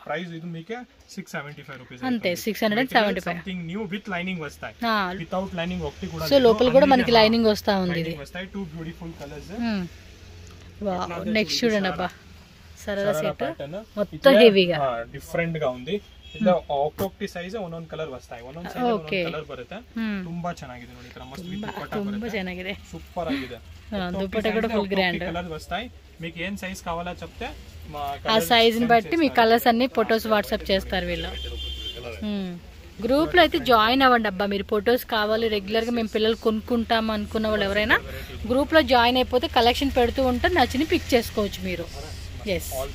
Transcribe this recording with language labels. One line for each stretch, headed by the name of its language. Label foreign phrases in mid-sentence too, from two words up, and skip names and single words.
Telugu: ప్రైస్ ఇది మీకు 675 రూపీస్ అంతే 675
English: something new with lining
Telugu: వస్తాయి
English: without lining
Telugu: ఒకటి కూడా సో లోపల కూడా మనకి లైనింగ్ వస్తా ఉంది ఇది వస్తాయి
English: two beautiful colours wow next
Telugu: చూడండి అబ్బా సరదా సెట్ మొత్తం హెవీగా డిఫరెంట్ గా ఉంది
Kannada: ಇಲ್ಲ ಒಕ್ಕೊಕ್ಟಿ ಸೈಜ್ ಒಂದೊಂದು ಕಲರ್ ವಸ್ತಾಯಿ ಒಂದೊಂದು ಸೈಜ್ ಒಂದೊಂದು ಕಲರ್ ಬರುತ್ತೆ ತುಂಬಾ ಚೆನ್ನಾಗಿದೆ ನೋಡಿ ತರ ಮಸ್ತ್ ದುಪಟ್ಟ ತುಂಬಾ ಚೆನ್ನಾಗಿದೆ ಸೂಪರ್ ಆಗಿದೆ
Telugu: దుపట్ట కూడా
English: full grand
Telugu: కలర్ వస్తాయి మీకు ఏం సైజ్ కావాలో చెప్తే ఆ సైజ్ ని బట్టి మీ కలర్స్ అన్ని ఫొటోస్ వాట్సాప్ చేస్తారు వీళ్ళు గ్రూప్ లో అయితే జాయిన్ అవ్వండి అబ్బా మీరు ఫొటోస్ కావాలి రెగ్యులర్ గా మేము పిల్లలు కొనుక్కుంటాం అనుకున్న వాళ్ళు ఎవరైనా గ్రూప్ లో జాయిన్ అయిపోతే కలెక్షన్ పెడుతూ ఉంటే నచ్చిన పిక్ చేసుకోవచ్చు మీరు ఎస్